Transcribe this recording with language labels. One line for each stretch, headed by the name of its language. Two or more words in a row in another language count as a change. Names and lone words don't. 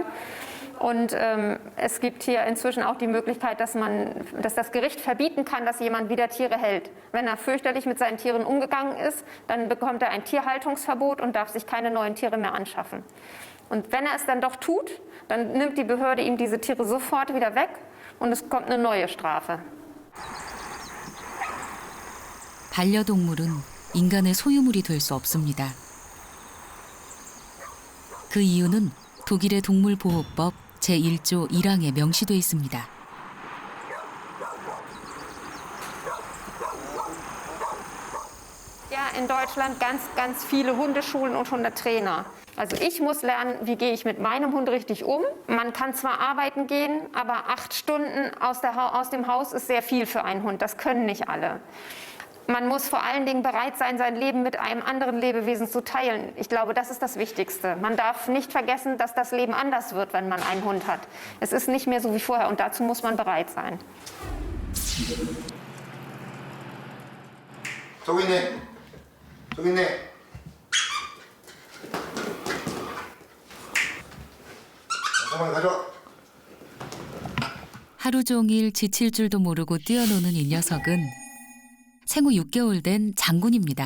German: Und es gibt hier inzwischen auch die Möglichkeit, dass das Gericht verbieten kann, dass jemand wieder Tiere hält. Wenn er fürchterlich mit seinen Tieren umgegangen ist, dann bekommt er ein Tierhaltungsverbot und darf sich keine neuen Tiere mehr anschaffen. Und wenn er es dann doch tut, dann nimmt die Behörde ihm diese Tiere sofort wieder weg und es kommt eine neue Strafe.
Korean: 반려동물은 인간의 소유물이 될 수 없습니다. 그 이유는 독일의 동물보호법 제1조 1항에 명시돼 있습니다.
German: Ja, in Deutschland ganz viele Hundeschulen und Hundetrainer. Also ich muss lernen, wie gehe ich mit meinem Hund richtig um. Man kann zwar arbeiten gehen, aber 8 Stunden aus dem Haus ist sehr viel für einen Hund. Das können nicht alle. Man muss vor allen Dingen bereit sein, sein Leben mit einem anderen Lebewesen zu teilen. Ich glaube, das ist das Wichtigste. Man darf nicht vergessen, dass das Leben anders wird, wenn man einen Hund hat. Es ist nicht mehr so wie vorher und dazu muss man bereit sein.
Korean: 저기 있네. 저기 있네. 잠깐만 가져와. 하루 종일 지칠 줄도 모르고 뛰어노는 이 녀석은 생후 6개월 된 장군입니다.